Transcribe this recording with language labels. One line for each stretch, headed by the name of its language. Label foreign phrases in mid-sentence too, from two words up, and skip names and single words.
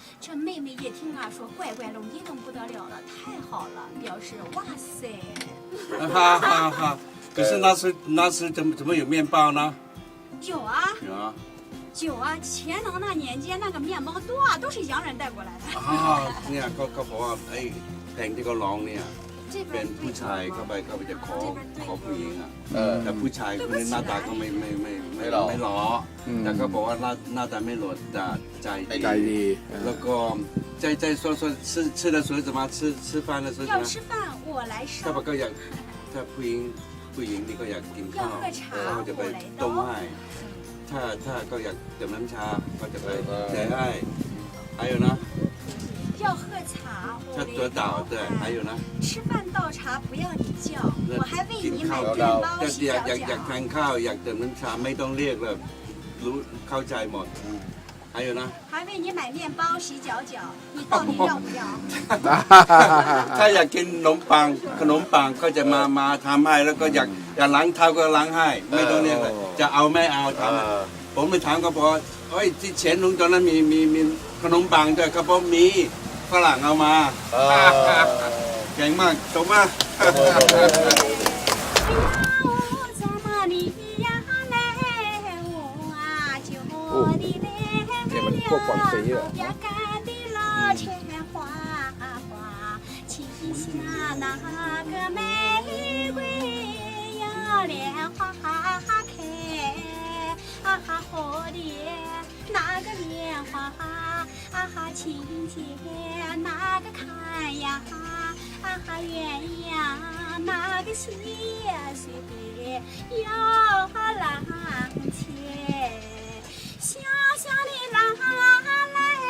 Chinese: 这妹妹一听啊，说乖乖龙一动不得了了，太好了，表示哇塞。哈哈哈！可是那时怎么有面包呢？有啊。有啊。有啊，乾隆那年间那个面包多啊，都是洋人带过来的。
Thai: เนี่ยเขาบอกว่าไอ้แผงที่เขาร้องเนี่ยเป็นผู้ชายเข้าไปจะขอผู้หญิงอ่ะแต่ผู้ชายคนนี้หน้าตาก็ไม่หล่อแต่เขาบอกว่าหน้าตาไม่หล่อแต่ใจดีแล้วก็ใจ
Chinese: 说吃的时候怎么吃饭的时候要吃饭我来烧。
Thai: ถ้าก็อยากถ้าผู้หญิงนี่ก็อยากกินข้าวเขาจะไปต้มให้ถ้าก็อยากดื่มน้ำชาก็จะไปแช่ให้
Chinese: 还有呢要喝茶
Thai: ถ้าตัวเต่า
Chinese: 对还有呢吃饭倒茶不要你叫我还为你买面包洗脚
Thai: อยากทานข้าวอยากดื่มน้ำชาไม่ต้องเรียกเลยรู้เข้าใจหมด
Chinese: 还有呢还为你买面包洗脚脚你到底要不要
Thai: ถ้าอยากกินขนมปังก็จะมาทำให้แล้วก็อยากล้างเท้าก็ล้างให้ไม่ต้องเรียกเลยจะเอาไม่เอาทำผมไปถามก็บอกเฮ้ยที่เฉียนลุงตอนนั้นมีขนมปังด้วยเขาบอกมีฝรั่งเอามาเก่งมากจบมา เนี่ยมันพวกกวางซีอ่ะ
Chinese: 哪个莲花情节哪个开呀鸳鸯哪个细水摇浪切小小的浪来